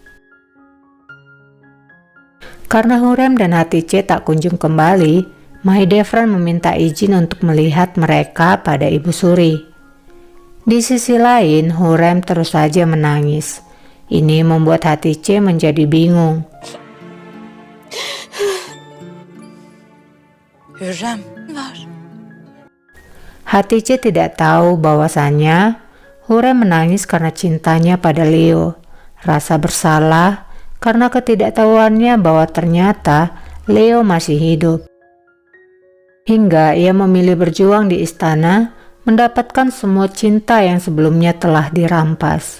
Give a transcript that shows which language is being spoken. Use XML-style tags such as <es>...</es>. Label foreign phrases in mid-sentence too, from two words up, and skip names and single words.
<id>Karena Hurrem dan Hatice tak kunjung kembali, Mahidevran meminta izin untuk melihat mereka pada Ibu Suri. Di sisi lain, Hurrem terus saja menangis. Ini membuat Hatice menjadi bingung.</id> <tr>Hürrem var.</tr> <id>Hatice tidak tahu bahwasannya Hurrem menangis karena cintanya pada Leo, rasa bersalah karena ketidaktahuannya bahwa ternyata Leo masih hidup. Hingga ia memilih berjuang di istana, mendapatkan semua cinta yang sebelumnya telah dirampas.</id>